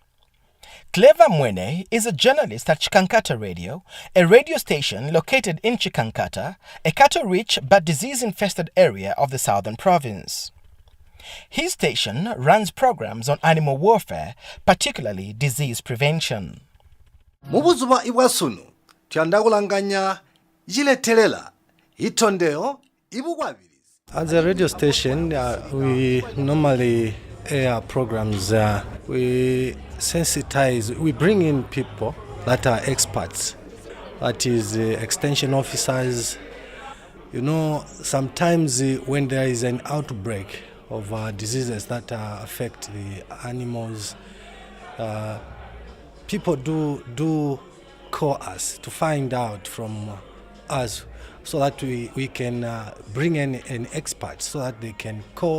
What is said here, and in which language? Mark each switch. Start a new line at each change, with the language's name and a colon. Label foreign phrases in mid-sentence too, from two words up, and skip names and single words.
English: Clever Mwene is a journalist at Chikankata Radio, a radio station located in Chikankata, a cattle-rich but disease-infested area of the southern province. His station runs programs on animal welfare, particularly disease prevention.
Tonga (Zambia): Mubuzuba iwasunu tyandakulanganya jiletelela itondeo ibugwabiriza.
English: As a radio station, we normally air programs. We sensitize, we bring in people that are experts, that is extension officers. You know, sometimes when there is an outbreak of diseases that affect the animals, people do call us to find out from us so that we can bring in an expert so that they can call.